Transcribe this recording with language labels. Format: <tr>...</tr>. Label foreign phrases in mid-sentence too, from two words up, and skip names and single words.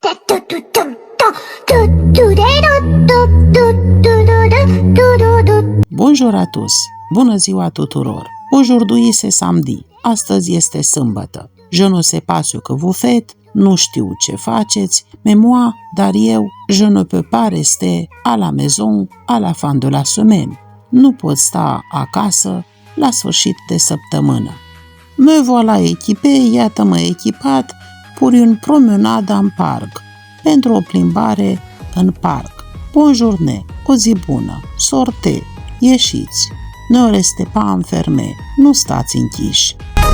<fr>Bonjour à tous!</fr> <ro>Bună ziua tuturor!</ro> <fr>Aujourd'hui c'est samedi.</fr> <ro>Astăzi este sâmbătă.</ro> <fr>Je ne sais pas ce que vous faites,</fr> <ro>nu știu ce faceți,</ro> <fr>mais moi,</fr> <ro>dar eu,</ro> <fr>je ne peux pas rester à la maison à la fin de la semaine.</fr> <ro>Nu pot sta acasă la sfârșit de săptămână.</ro> <fr>Me voilà équipé,</fr> <ro>iată-mă echipat,</ro> <fr>pour une promenade en parc,</fr> <ro>pentru o plimbare în parc.</ro> <fr>Bonne journée,</fr> <ro>o zi bună, sortez, ieșiți,</ro> <fr>ne restez pas enfermés,</fr> <ro>nu stați închiși.</ro>